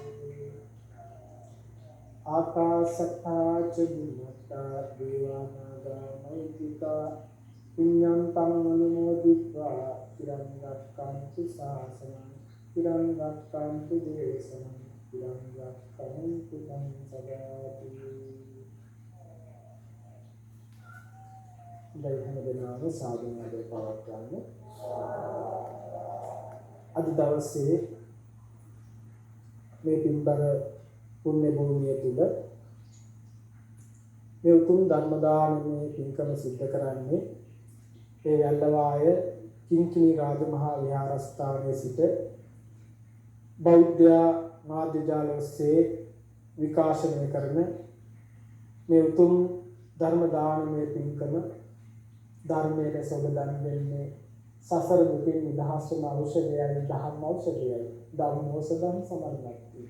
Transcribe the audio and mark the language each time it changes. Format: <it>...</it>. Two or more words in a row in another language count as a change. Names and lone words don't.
<pi>ආකාසත්තා චුම්මත්තා දේවානාගා මහිද්దికා පුඤ්ඤන්තං අනුමෝදිत्वा චිරං රක්ඛන්තු ශාසනං චිරං රක්ඛන්තු දේශනං චිරං රක්ඛන්තු ත්වං සදාති.</pi> <si>දෛවන දෙනාව සාධනාවේ පවත්වන්න. අද දවසේ මේ පින්බර පුණ්‍ය භූමිය තුල මේ උතුම් ධර්ම දානමේ පින්කම සිද්ධ කරන්නේ ඒ වැල්ලවාය කිංකිණි රාජමහා විහාරස්ථානයේ සිට බෞද්ධ මාධ්‍ය ජාල ඔස්සේ විකාශනය කරන මේ උතුම් ධර්ම දානමේ පින්කම ධර්මයේ සොබ දන් දෙන්නේ සසර දුකින් නිදහස් වන ඖෂධයයි ධම්ම ඖෂධයයි</si> <pi>ධම්මෝසදම් සමන්නාති.</pi>